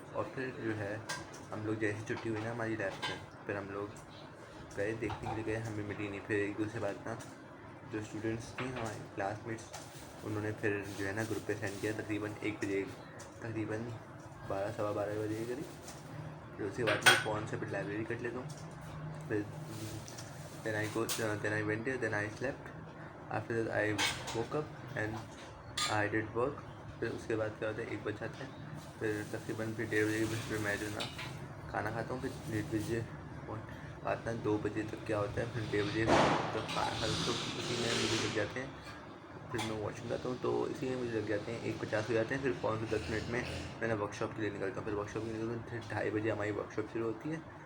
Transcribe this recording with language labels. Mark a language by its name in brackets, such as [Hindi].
[Hindi] और फिर जो है हम लोग जैसी छुट्टी हुई ना हमारी लैब से, फिर हम लोग गए देखने के लिए गए, हमें मिली नहीं। फिर एक दूसरे बात ना जो स्टूडेंट्स थी हमारे क्लासमेट्स, उन्होंने फिर जो है ना ग्रुप पे सेंड किया तकरीबन 1 बजे, तकरीबन 12 सवा 12 बजे के करीब। फिर उसके बाद मैं फ़ोन से फिर लाइब्रेरी कर लेता हूँ। [English] फिर then I went there, then I slept. After that I woke up and I did work. [Hindi] फिर उसके बाद क्या होता है, 1 बज जाता है। फिर तकरीबन फिर 1:30 बजे के बीच में मैं जो ना खाना खाता हूँ। फिर 1:30 बजे बाद ना 2 बजे तक क्या होता है, फिर 1:30 बजे तो खाना खाता हूँ, तो उसी में मुझे लग जाते हैं। फिर मैं वॉशरूम जाता हूँ तो इसी में मुझे लग जाते हैं 1:50 हो जाते हैं। फिर 5 से 10 मिनट में मैं वर्कशॉप के लिए निकलता हूँ। फिर वर्कशॉप के लिए निकलता हूँ, फिर 2:30 बजे हमारी वर्कशॉप शुरू होती है।